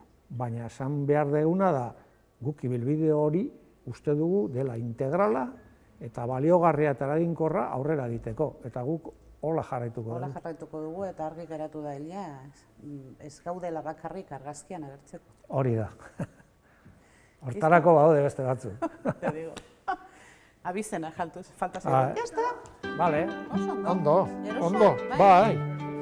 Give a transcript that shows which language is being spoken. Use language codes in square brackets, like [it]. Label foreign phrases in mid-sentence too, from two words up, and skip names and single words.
[eu] Baina esan behar duguna da, guk ibilbide hori uste dugu dela integrala eta baliogarria eta eraginkorra aurrera egiteko. Eta guk hola jarraituko dugu. Hola jarraituko dugu eta argi geratu da Elia, ez gaudela bakarrik argazkian agertzeko. Hori da. Hortarako badaude beste batzuk. [es] Te digo. [eu] Abizena falta zaigu. [es] Ya está. Vale. [eu] Ondo. Ondo. Bai.